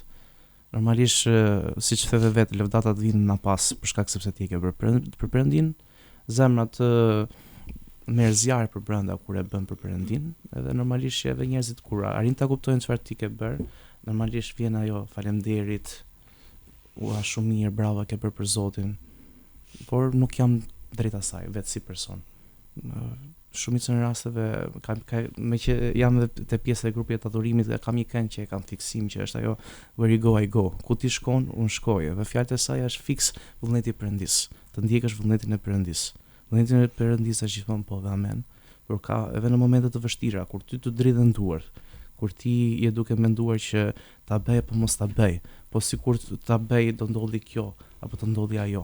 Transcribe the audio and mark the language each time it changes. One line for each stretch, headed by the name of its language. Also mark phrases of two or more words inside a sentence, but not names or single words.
Albanian: Normalisht, siç theve vetë, lëvdatat vinë na pas për shkak sepse ti e ke bërë për Perëndin, zemra të merr zjarr për brenda kur e bën për Perëndin, edhe normalisht edhe njerëzit kur arrin ta kuptojnë çfarë ti ke bërë, normalisht vjen ajo faleminderit, ua shumë mirë, bravo, ke bërë për Zotin, por nuk jam drejt asaj vetë si person. Shumicën e rasteve me që jam edhe te pjesa e grupit të adhurimit dhe kam një këngë që e kam fiksim që është ajo Where you go I go. Ku ti shkon, unë shkoj. Dhe fjalët e saj është fiks vullneti i Perëndis. Të ndjekësh vullnetin e Perëndis. Vullnetin e Perëndis është gjithmonë po dhe amen. Por ka edhe në momente të vështira kur ty të dridhen duart, kur ti je duke menduar që ta bëj apo mos ta bëj, po sikur ta bëj do ndodhi kjo apo të ndodhi ajo.